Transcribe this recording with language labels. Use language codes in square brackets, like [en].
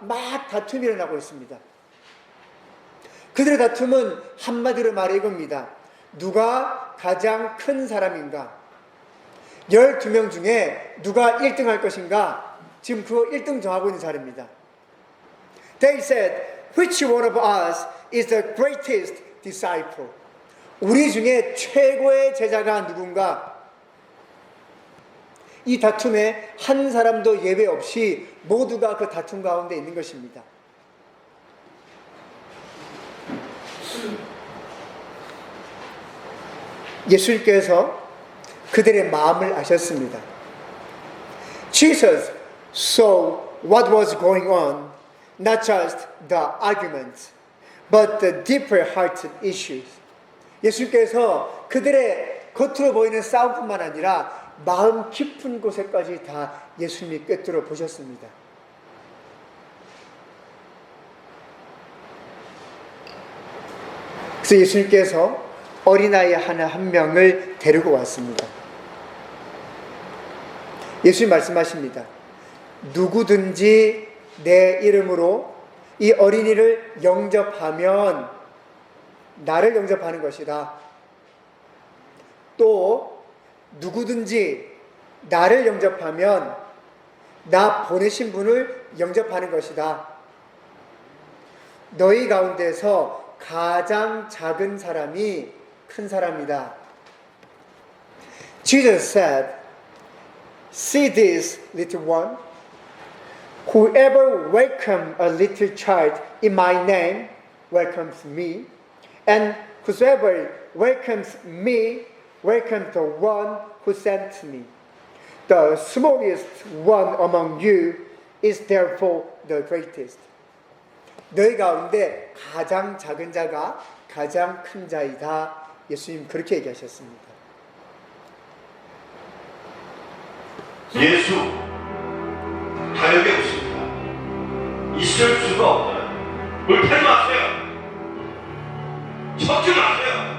[ko] 막 다툼이 일어나고 있습니다. 그들의 다툼은 한마디로 말해 이겁니다. 누가 가장 큰 사람인가? 12명 중에 누가 1등 할 것인가? 지금 그 1등 정하고 있는 자리입니다. [en] They said, which one of us is the greatest disciple? [ko] 우리 중에 최고의 제자가 누군가? 이 다툼에 한 사람도 예외 없이 모두가 그 다툼 가운데 있는 것입니다. 예수님께서 그들의 마음을 아셨습니다. [en] Jesus saw what was going on, not just the arguments, but the deeper hearted issues. [ko] 예수님께서 그들의 겉으로 보이는 싸움뿐만 아니라 마음 깊은 곳에까지 다 예수님이 꿰뚫어 보셨습니다. 그래서 예수님께서 어린아이 하나 한 명을 데리고 왔습니다. 예수님 말씀하십니다. 누구든지 내 이름으로 이 어린이를 영접하면 나를 영접하는 것이다. 또 누구든지 나를 영접하면 나 보내신 분을 영접하는 것이다. 너희 가운데서 가장 작은 사람이 큰 사람이다. [en] Jesus said, see this little one. Whoever welcomes a little child in my name welcomes me, and whosoever welcomes me welcomes the one who sent me. The smallest one among you is therefore the greatest. [ko] 너희 가운데 가장 작은 자가 가장 큰 자이다. 예수님 그렇게 얘기하셨습니다. 예수 타협이 없습니다. 있을 수가 없어요. 불타지 마세요. 섞지 마세요.